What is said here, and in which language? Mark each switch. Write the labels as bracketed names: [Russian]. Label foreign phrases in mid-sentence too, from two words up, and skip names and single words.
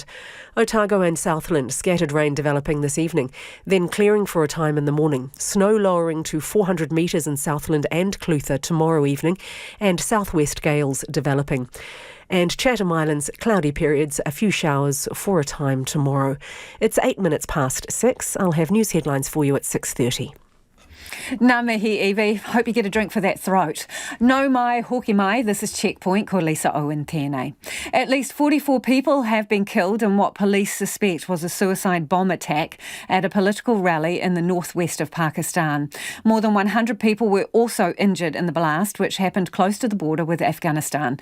[English] Otago and Southland, scattered rain developing this evening, then clearing for a time in the morning. Snow lowering to 400 metres in Southland and Clutha tomorrow evening, and southwest gales developing. And Chatham Islands, cloudy periods, a few showers for a time tomorrow. It's 8 minutes past 6. I'll have news headlines for you at 6:30. [Māori] Ngā mihi, Evie. [English] Hope you get a drink for that throat. [Māori] No mai, hoki mai. [English] This is Checkpoint. [Māori] Ko Lisa Owen tēnei. [English] At least 44 people have been killed in what police suspect was a suicide bomb attack at a political rally in the northwest of Pakistan. More than 100 people were also injured in the blast, which happened close to the border with Afghanistan.